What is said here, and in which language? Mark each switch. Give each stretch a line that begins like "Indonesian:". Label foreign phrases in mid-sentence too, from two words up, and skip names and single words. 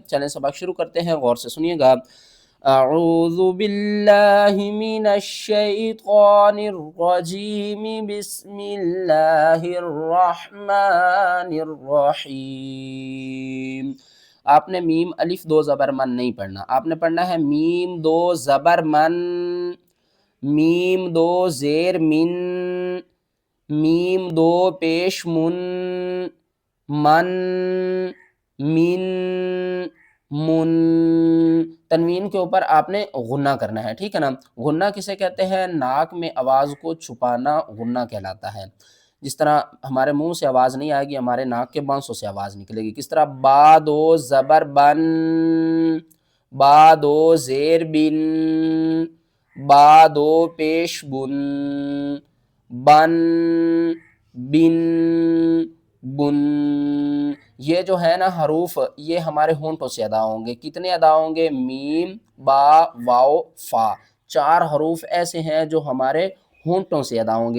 Urdu: چلیں سبق شروع کرتے ہیں، غور سے سنیے گا۔
Arabic: اعوذ باللہ من الشیطان الرجیم، بسم اللہ الرحمن الرحیم۔
Urdu: آپ نے میم الف دو زبر من نہیں پڑھنا، آپ نے پڑھنا ہے میم دو زبر من، میم دو زیر من، میم دو پیش من، من، من، من۔ تنوین کے اوپر آپ نے غنہ کرنا ہے، ٹھیک ہے نا۔ غنہ کسے کہتے ہیں؟ ناک میں آواز کو چھپانا غنہ کہلاتا ہے۔ جس طرح ہمارے منہ سے آواز نہیں آئے گی، ہمارے ناک کے بانسوں سے آواز نکلے گی۔ کس طرح؟ با دو زبر بن، با دو زیر بن، با دو پیش بن، بن، بن، بن۔ یہ جو ہے نا حروف، یہ ہمارے ہونٹوں سے ادا ہوں گے۔ کتنے ادا ہوں گے؟ میم، با، واو، فا۔ 4 حروف ایسے ہیں جو ہمارے ہونٹوں سے ادا ہوں گے۔